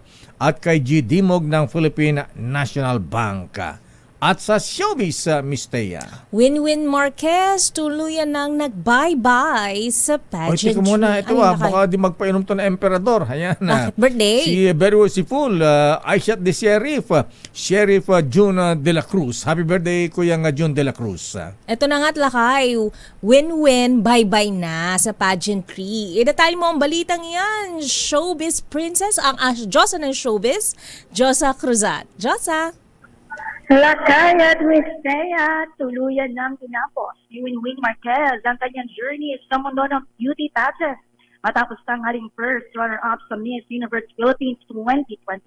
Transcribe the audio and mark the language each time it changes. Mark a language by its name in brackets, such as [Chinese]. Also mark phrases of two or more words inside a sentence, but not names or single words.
[Filipino] At kay G. Dimog ng Philippine National Bank. At sa showbiz, Miss Thea. Winwin Marquez tuluyan nang nag-bye-bye sa Oy, pageantry. teka muna, ito baka di magpainom to na emperador. Ayan na. Birthday? Si Very Full, Aishat de Sheriff June de la Cruz. [English] Happy birthday, Kuya June de la Cruz. [Filipino] Ito na nga't lakay, win-win, bye-bye na sa pageantry. Idetalye mo ang balitang yan. [English] Showbiz princess, [Filipino] ang Diyosa ng showbiz, Josa Cruzat. Josa. Lakay at Miss Thea, tuluyan ng tinapos ni Winwin Marquez ang kanyang journey sa mundo ng [English] beauty pageant [Filipino] matapos tanghaling [English] first runner-up [Filipino] sa Miss Universe Philippines 2025.